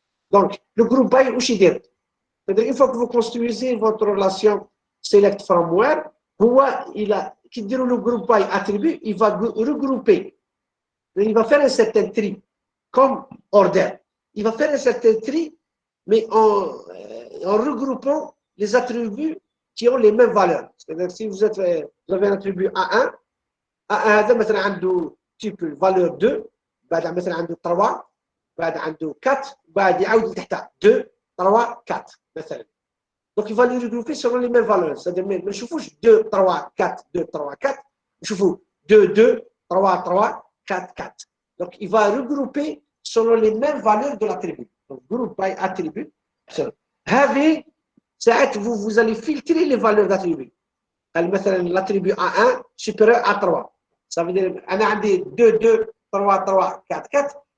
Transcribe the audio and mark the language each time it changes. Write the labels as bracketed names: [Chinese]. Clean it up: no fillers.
[French] Donc, le groupe by, c'est-à-dire, une fois que vous construisez votre relation select from where, qui dit le groupe by attribut, il va regrouper. Il va faire un certain tri, comme order. Il va faire un certain tri, mais en regroupant les attributs qui ont les mêmes valeurs. C'est-à-dire, si vous avez un attribut A1, A1 مثلا عنده type valeur 2, بعد مثلا عنده 3, بعد عنده 4, بعد يعاود لتحتها 2, 3, 4 مثلا. Donc il va les regrouper selon les mêmes valeurs. [Arabic] C'est-à-dire ما نشوفوش 2, 3, 4, 2, 3, 4, نشوفوا 2, 2, 3, 3, 4, 4. [French] Donc il va regrouper selon les mêmes valeurs de l'attribut. Donc group by attribut. Having, vous allez filtrer les valeurs d'attribut. مثلا l'attribut A1 supérieur à 3. Ça veut dire أنا عندي 2, 2, 3, 3, 4, 4.